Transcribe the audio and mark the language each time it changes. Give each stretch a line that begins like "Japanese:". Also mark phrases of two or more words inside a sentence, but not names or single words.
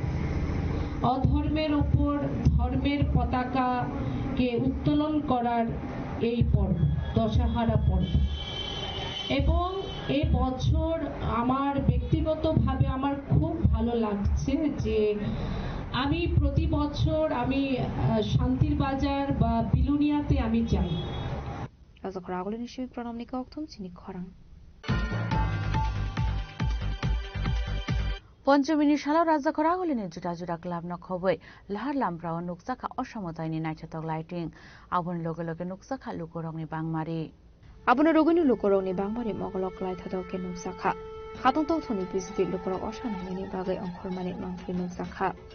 Bangla: অধর্মের ওপর ধর্মের পতাকাকে উত্তোলন করার এই পর্ব দশহারা পর্ব। এবং এই বছর আমার ব্যক্তিগতভাবে আমার খুব ভালো লাগছে যে আমি প্রতি বছর আমি শান্তির বাজার বা বিলুনিয়াতে আমি যাই।
Kok Borok: রাজখরাগুলি নিশ্চয়ই প্রণামনিকা অক্থম চিনি খরাং পঞ্চমিনি সালাও রাজখরাগুলিনি জুটা জুটা ক্লাব নখবই লাহার লামপ্রাও নুকসাখা অসমতায়নি নাইথাতক লাইটিং আবনি লগে লগে নুকসাখা লুকরংনি বাংমারি আবনি রগিনি লুকরংনি বাংমারি মগলক লাইথাতকে নুকসাখা হাতং তথনি পিসিপি লুকরক অসানহাইনি বাগै অংখরমানি মাংফি নুকসাখা